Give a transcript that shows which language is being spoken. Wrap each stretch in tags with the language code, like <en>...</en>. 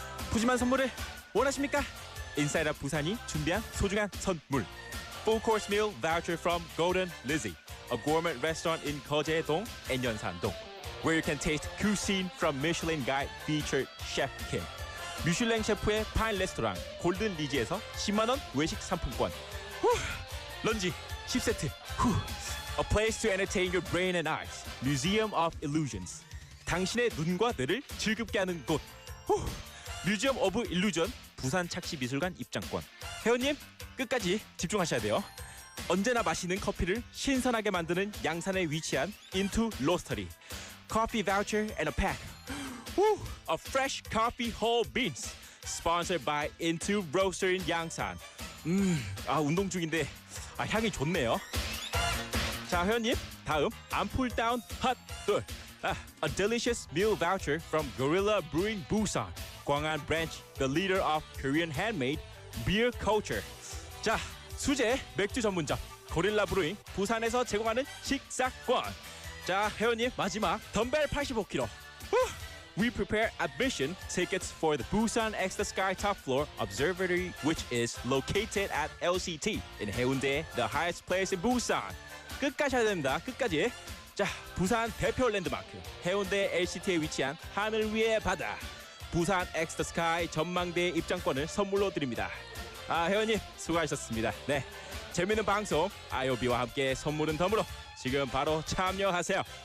<ko>푸짐한 선물을 원하십니까? 인사이드 부산이 준비한 소중한 선물.</ko> <en>Full course meal voucher from Golden Lizzie, a gourmet restaurant in 거제동 and 연산동, where you can taste cuisine from Michelin Guide featured Chef Kim.</en> <ko>미슐랭 셰프의 파인 레스토랑 골든 리지에서 10만 원 외식 상품권. 런지 10세트.</ko> <en>A place to entertain your brain and eyes. Museum of Illusions.</en> <ko>당신의 눈과 뇌를 즐겁게 하는 곳. 뮤지엄 오브 일루전 부산 착시미술관 입장권. 회원님 끝까지 집중하셔야 돼요. 언제나 마시는 커피를 신선하게 만드는 양산에 위치한 Into Roastery.</ko> <en>Coffee voucher and a pack of fresh coffee whole beans. Sponsored by Into Roastery in 양산.</en> <ko>운동 중인데 향이 좋네요. 자, 회원님 다음 암풀다운 핫돌.</ko> <en>A delicious meal voucher from Gorilla Brewing Busan, 광안 branch, the leader of Korean handmade beer culture.</en> <ko>자, 수제 맥주 전문점 고릴라 브루잉 부산에서 제공하는 식사권. 자, 회원님 마지막 덤벨 85kg.</ko> <en>We prepare admission tickets for the Busan X the Sky Top Floor Observatory, which is located at LCT in Haeundae, the highest place in Busan.</en> <ko>끝까지 해야 됩니다. 끝까지. 자, 부산 대표 랜드마크 해운대 LCT에 위치한 하늘 위의 바다 부산 X the Sky 전망대 입장권을 선물로 드립니다. 회원님 수고하셨습니다. 네, 재밌는 방송 IOB와 함께 선물은 덤으로 지금 바로 참여하세요.</ko>